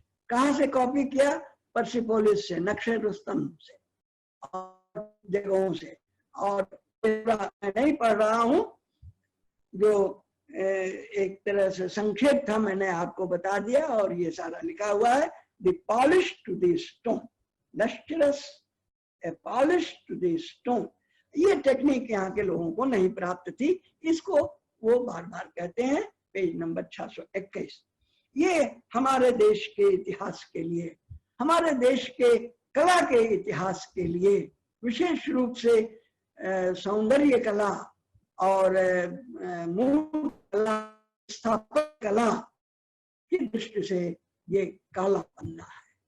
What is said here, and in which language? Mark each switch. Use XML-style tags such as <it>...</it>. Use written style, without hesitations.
<hi>कहाँ से कॉपी किया? पर्सिपोलिस से, नक्शे रुस्तम से और जगहों से। और मैं नहीं पढ़ रहा हूँ, जो एक तरह से संक्षेप था मैंने आपको बता दिया, और ये सारा लिखा हुआ है।</hi> <en>The polish to the stone, lustrous, a polish to the stone।</en> <hi>ये टेक्निक यहाँ के लोगों को नहीं प्राप्त थी, इसको वो बार बार कहते हैं। Page number 621। ये हमारे देश के इतिहास के लिए, हमारे देश के कला के इतिहास के लिए, विशेष रूप से सौंदर्य कला और मूल कला, स्थापत्य कला की दृष्टि से ये काला पन्ना है।</hi>